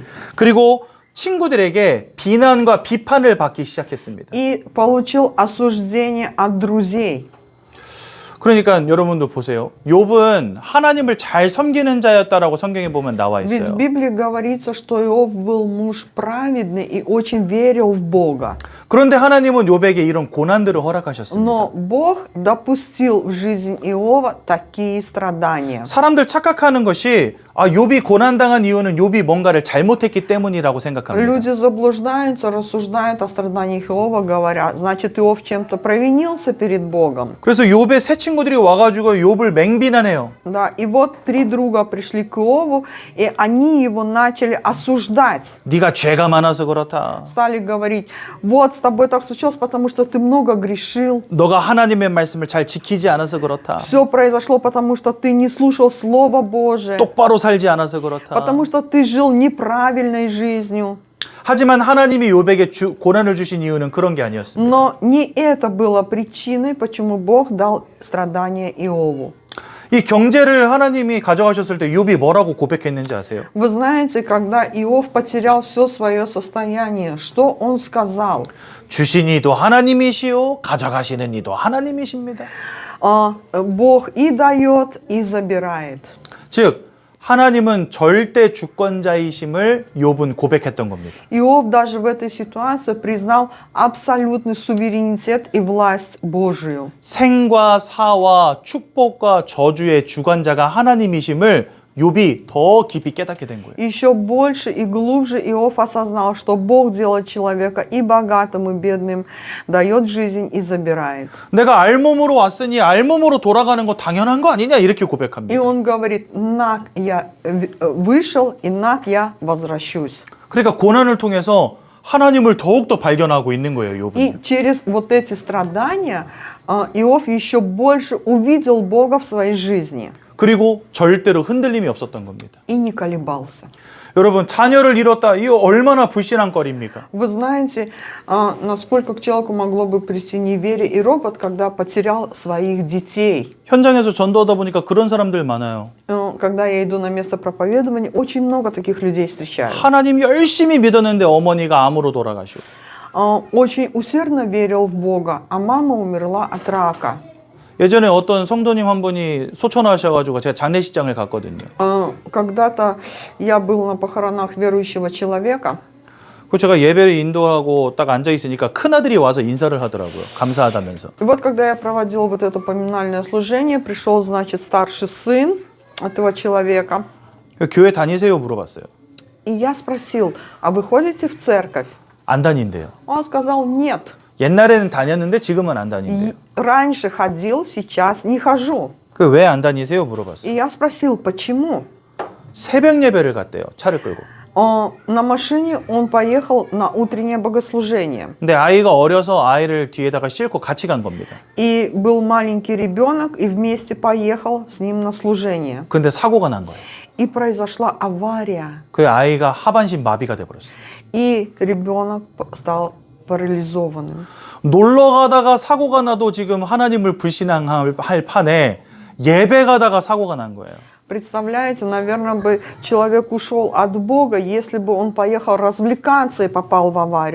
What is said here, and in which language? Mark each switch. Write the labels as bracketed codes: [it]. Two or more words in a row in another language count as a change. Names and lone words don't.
[ko] 그리고 친구들에게 비난과 비판을 받기 시작했습니다. [ru] И получил осуждение от друзей. [ko] 그러니까 여러분도 보세요. 욥은 하나님을 잘 섬기는 자였다라고 성경에 보면 나와 [ru] Ведь в [ko] 있어요. [ru] Библии говорится, что Иов был муж праведный и очень верил в Бога. [ko] 그런데 하나님은 욥에게 이런 고난들을 허락하셨습니다. [ru] Но Бог допустил в жизнь Иова такие страдания. [ko] 사람들 착각하는 것이 욥이 고난당한 이유는 욥이 뭔가를 잘못했기 때문이라고 생각합니다. [ru] Люди заблуждаются, рассуждают о страданиях Иова, говорят, значит, Иов чем-то провинился перед Богом. [ko] 그래서 욥의 세 친구들이 와가지고 욥을 맹비난해요. [ru] Да, и вот три друга пришли к Иову, и они его начали осуждать. [ko] 네가 죄가 많아서 그렇다. [ru] Стали говорить, вот с тобой так случилось, потому что ты много грешил. [ko] 너가 하나님의 말씀을 잘 지키지 않아서 그렇다. [ru] Все произошло, потому что ты не слушал Слово Божие. [ko] 똑바로 살지 않아서 그렇다. [ru] Потому что ты жил неправильной жизнью. [ko] 하지만 하나님이 욥에게 고난을 주신 이유는 그런 게 아니었습니다. [ru] Но не это было причиной, почему Бог дал страдания Иову. [ko] 이 경제를 하나님이 가져가셨을 때 욥이 뭐라고 고백했는지 아세요? [ru] Вы знаете, когда Иов потерял все свое состояние, что он сказал? [ko] 주신 이도 하나님이시요 가져가시는 이도 하나님이십니다. [ru] Бог и дает, и забирает. [ko] 즉 하나님은 절대 주권자이심을 욥은 고백했던 겁니다. [ru] Иов даже в этой ситуации признал абсолютный суверенитет и власть Божию. [ko] 생과 사와 축복과 저주의 주관자가 하나님이심을 욥이 더 깊이 깨닫게 된 거예요. [ru] Еще больше и глубже Иов осознал, что Бог делает человека и богатым, и бедным, дает жизнь и забирает. [ko] 내가 알몸으로 왔으니 알몸으로 돌아가는 거 당연한 거 아니냐 이렇게 [ru] И [ko] 고백합니다. [ru] он говорит, наг я вышел, и наг я возвращусь. [ko] 그러니까 고난을 통해서 하나님을 더욱더 발견하고 있는 거예요, [ru] И [ko] 욥은. [ru] через вот эти страдания Иов еще больше увидел Бога в своей жизни. [ko] 그리고 절대로 흔들림이 없었던 겁니다. [ru] и не колебался. [ko] 여러분, 자녀를 잃었다. 이거 얼마나 불신한 거리입니까? [ru] Вы знаете, насколько к человеку могло бы прийти неверие и ропот, когда потерял своих детей. [ko] 현장에서 전도하다 보니까 그런 사람들 많아요. [ru] Когда я иду на место проповедования, очень много таких людей встречаю. [ko] 하나님 열심히 믿었는데 어머니가 암으로 돌아가시고. [ru] Очень усердно верил в Бога, а мама умерла от рака. [ko] 예전에 어떤 성도님 한 분이 소천하셔가지고 제가 장례식장을 갔거든요. [ru] Когда-то я был на похоронах верующего человека. [ko] 그 제가 예배를 인도하고 딱 앉아 있으니까 큰 아들이 와서 인사를 하더라고요. 감사하다면서. [ru] И вот когда я проводил вот это поминальное служение, пришел, значит, старший сын этого человека. [ko] 교회 다니세요? 물어봤어요. [ru] И я спросил, а вы ходите в церковь? [ko] 안 다닌대요. [ru] Он сказал, нет. [ko] 옛날에는 다녔는데 지금은 안 다닌대요. [ru] Раньше ходил, сейчас не хожу. [ko] 그 왜 안 다니세요? 물어봤어요. [ru] И я спросил, почему? [ko] 새벽 예배를 갔대요. 차를 끌고. [ru] На машине он поехал на утреннее богослужение. [ko] 근데 아이가 어려서 아이를 뒤에다가 싣고 같이 간 겁니다. [ru] И был маленький ребенок, и вместе поехал с ним на служение. [ko] 근데 사고가 난 거예요. [ru] И произошла авария. [ko] 그 아이가 하반신 마비가 돼버렸어요. [ru] И ребенок стал парализованным. [ko] 놀러 가다가 사고가 나도 지금 하나님을 불신앙할 판에 예배 가다가 사고가 난 거예요. [ru] Представляете, наверное, бы человек ушел от Бога, если бы он поехал развлекаться и попал в аварию.